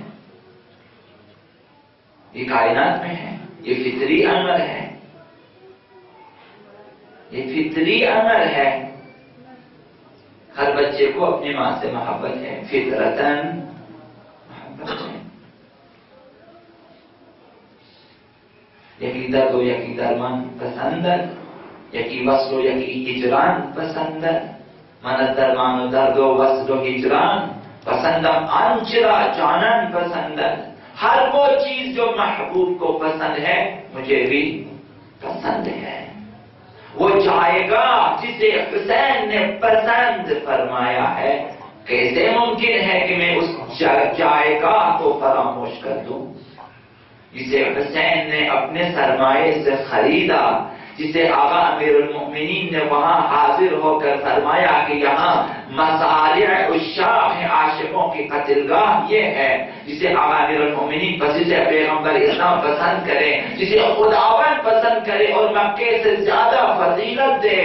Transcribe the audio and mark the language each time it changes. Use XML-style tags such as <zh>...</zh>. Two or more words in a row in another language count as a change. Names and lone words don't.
<ur>یہ کائنات میں ہے. یہ فطری امر ہے، یہ فطری امر ہے. ہر بچے کو اپنی ماں سے محبت ہے، فطرتاً محبت ہے.</ur> <fa>یکی درد و یکی درمان پسندد، یکی وصل و یکی ہجران پسندد. من درمان و درد و وصل و ہجران پسندم آنچرا جانن پسندد.</fa> <ur>ہر وہ چیز جو محبوب کو پسند ہے مجھے بھی پسند ہے. وہ جائے گا جسے حسین نے پسند فرمایا ہے. کیسے ممکن ہے کہ میں اس جائے گا کو فراموش کر دوں جسے حسین نے اپنے سرمایے سے خریدا، جسے آقا امیر المؤمنین نے وہاں حاضر ہو کر فرمایا کہ یہاں</ur> <ar>مصالح عشاق</ar> <ur>عاشقوں کی قتلگاہ یہ ہے، جسے آقا امیر المؤمنین بس جسے پیغمبر اسلام پسند کرے، جسے خداوند پسند کرے اور مکے سے زیادہ فضیلت دے.</ur>